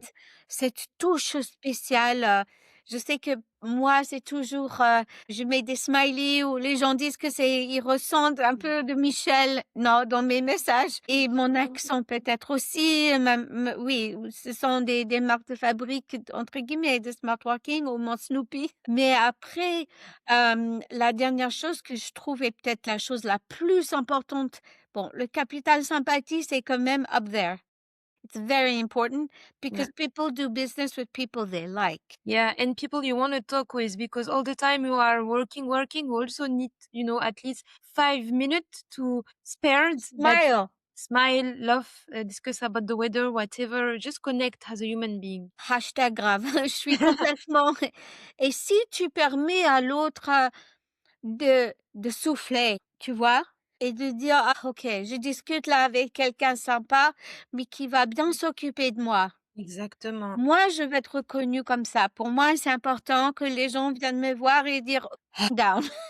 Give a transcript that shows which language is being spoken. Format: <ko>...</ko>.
<fr>fait, cette touche spéciale. Je sais que moi, c'est toujours, je mets des smileys où les gens disent que ils ressentent un peu de Michel, non, dans mes messages et mon accent peut-être aussi, oui, ce sont des marques de fabrique entre guillemets de smartworking ou mon Snoopy. Mais après, la dernière chose que je trouve est peut-être la chose la plus importante, bon, le capital sympathie, c'est quand même</fr> <en>up there. It's very important Yeah. because people do business with people they like. Yeah, and people you want to talk with because all the time you are working, you also need, at least 5 minutes to spare that Smile. smile, laugh, discuss about the weather, whatever. Just connect as a human being.</en> <fr>Hashtag grave. Je suis complètement et si tu permets à l'autre, de souffler, tu vois? Et de dire: «Ah OK, je discute là avec quelqu'un sympa, mais qui va bien s'occuper de moi». Exactement. Moi, je vais être reconnue comme ça. Pour moi, c'est important que les gens viennent me voir et dire: «Down».</fr>